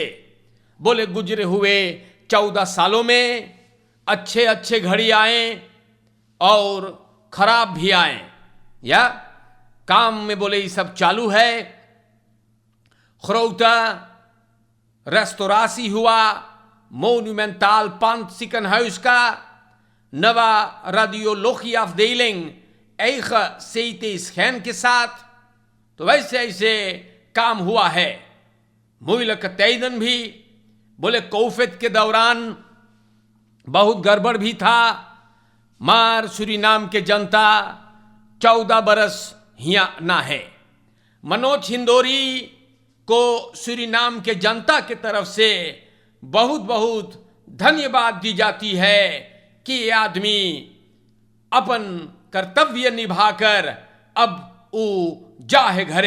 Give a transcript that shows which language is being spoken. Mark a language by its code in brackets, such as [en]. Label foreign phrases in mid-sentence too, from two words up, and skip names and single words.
[hns] बोले गुजरे हुए 14 सालों में अच्छे अच्छे घड़ी आए और खराब भी आए। या काम में बोले ये सब चालू है। [nl] grote restauratie हुआ, monumentaal Panziekenhuis [hns] का नवा [nl] radiologie afdeling eigen CT scan [hns] के साथ। तो वैसे ऐसे काम हुआ है। [nl] moeilijke tijden [hns] भी बोले कौफियत के दौरान बहुत गड़बड़ भी था, मार सूरीनाम के जनता 14 बरस हिया ना है। मनोज हिंदोरी को सूरीनाम के जनता के तरफ से बहुत बहुत धन्यवाद दी जाती है कि ये आदमी अपन कर्तव्य निभाकर अब वो जाहे घरे।